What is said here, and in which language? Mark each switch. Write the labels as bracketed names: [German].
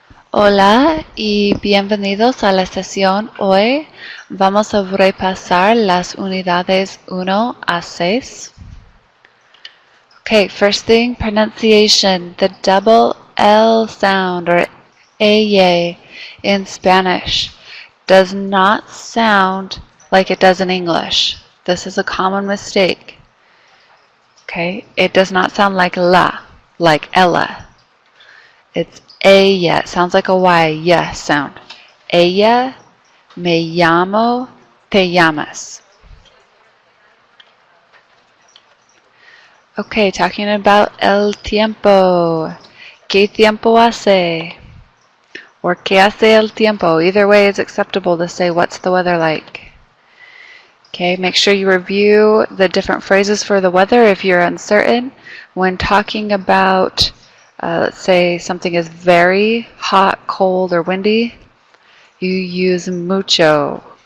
[Spanish] Hola y bienvenidos a la sesión. Hoy vamos a repasar las unidades 1 a 6. [English] Okay, first thing, pronunciation. The double L sound or ella in Spanish does not sound like it does in English. This is a common mistake. Okay, it does not sound like la, like Ella. It's ella. It sounds like a Y, yes sound. [Spanish] Ella, me llamo, te llamas. [English] Okay, talking about el tiempo. [Spanish] ¿Qué tiempo hace? Or ¿qué hace el tiempo? [English] Either way is acceptable to say what's the weather like. Okay, make sure you review the different phrases for the weather if you're uncertain. When talking about, let's say something is very hot, cold, or windy, you use mucho.